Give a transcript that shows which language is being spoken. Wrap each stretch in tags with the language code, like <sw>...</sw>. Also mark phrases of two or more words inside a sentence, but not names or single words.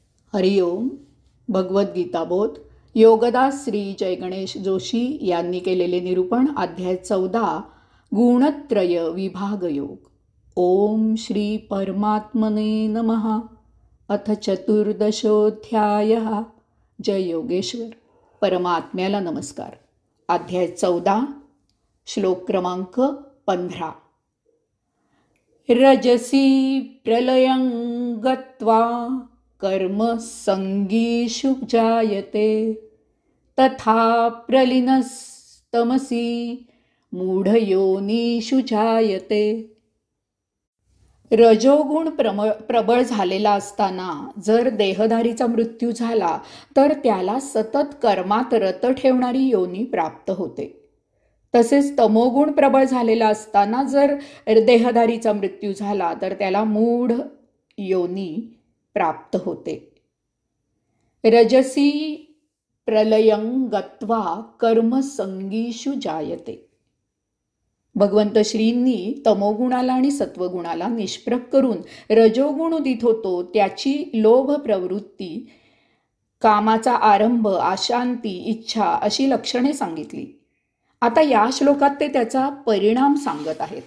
<mr>हरिओम. भगवद्गीताबोध योगदास श्री जय गणेश जोशी यांनी केलेले निरूपण. अध्याय 14 गुणत्रय विभाग योग.</mr> <sa>ओम श्री परमात्मने नमः. अथ चतुर्दशोऽध्याय. जय योगेश्वर.</sa> <mr>परमात्म्याला नमस्कार. अध्याय 14 श्लोक क्रमांक 15.</mr> <sa>रजसी प्रलयं गत्वा कर्म संगीषु जायते तथा प्रलीनस्तमसी मूढयोनिषु जायते.</sa> <mr>रजोगुण प्रबळ झालेला असताना जर देहधारीचा मृत्यू झाला तर त्याला सतत कर्मात रत ठेवणारी योनी प्राप्त होते. तसेच तमोगुण प्रबळ झालेला असताना जर देहधारीचा मृत्यू झाला तर त्याला मूढ योनी प्राप्त होते.</mr> <sa>रजसी प्रलयं गत्वा कर्म संगीषु जायते.</sa> <mr>भगवंत श्रींनी तमोगुणाला आणि सत्वगुणाला निष्प्रभ करून रजोगुण उदित होतो त्याची लोभ प्रवृत्ती, कामाचा आरंभ, अशांती, इच्छा अशी लक्षणे सांगितली. आता या श्लोकात ते त्याचा परिणाम सांगत आहेत.</mr>